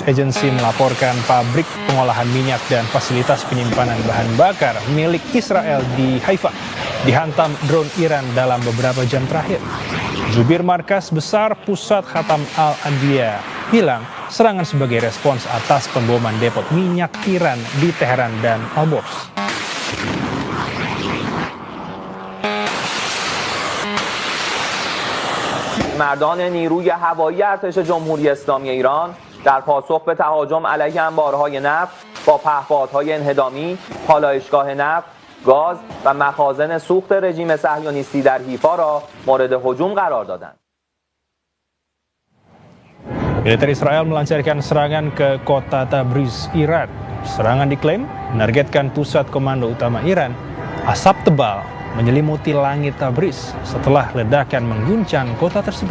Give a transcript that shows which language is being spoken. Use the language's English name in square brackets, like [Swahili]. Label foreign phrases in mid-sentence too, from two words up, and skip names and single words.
[Indonesian] Agency melaporkan pabrik pengolahan minyak dan fasilitas penyimpanan bahan bakar milik Israel di Haifa dihantam drone Iran dalam beberapa jam terakhir. Jubir Markas Besar Pusat Khatam Al-Adwiyah bilang serangan sebagai respons atas pemboman depot minyak Iran di Teheran dan Alborz. [Persian] مردان نیروی هوایی ارتش جمهوری اسلامی ایران در پاسخ به تهاجم علیه انبارهای نفت با پهپادهای انهدامی، پالایشگاه نفت، گاز و مخازن سوخت رژیم صهیونیستی در حیفا را مورد هجوم قرار دادند. [Indonesian] Militer Israel melancarkan serangan ke kota Tabriz, Iran. Serangan diklaim menargetkan pusat komando utama Iran. Asap tebal menyelimuti langit Tabriz setelah ledakan mengguncang kota tersebut.